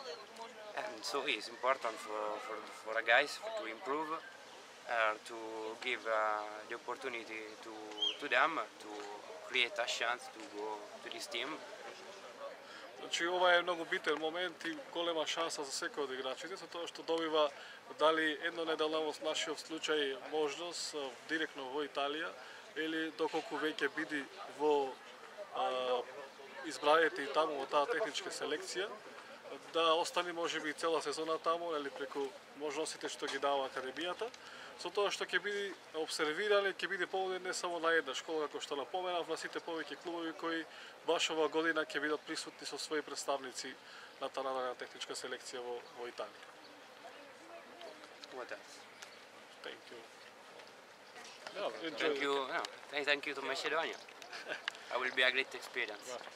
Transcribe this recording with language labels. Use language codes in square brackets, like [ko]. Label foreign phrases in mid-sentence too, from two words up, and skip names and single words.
[en] And so it's important for the guys to improve, to give the opportunity to them to create a chance to go to this team. [mk] Значи, ова е многу битен момент и голема шанса за секој од играчите, со тоа што добива дали еднонеделна во нашиот случај можност директно во Италија или доколку веќе биде во избраните и таму во таа техничка селекција, да остане можеби цела сезона таму, или преку можностите што ги дава академијата, со тоа што ќе биде обсервиран и ќе биде поводен не само на една школа, како што напоменав, на сите повеќе клубови кои баш ова година ќе бидат присутни со своји представници на таа наредна техничка селекција во Италија. [en] What else? Thank you. Thank you to Macedonia. It will be a great experience.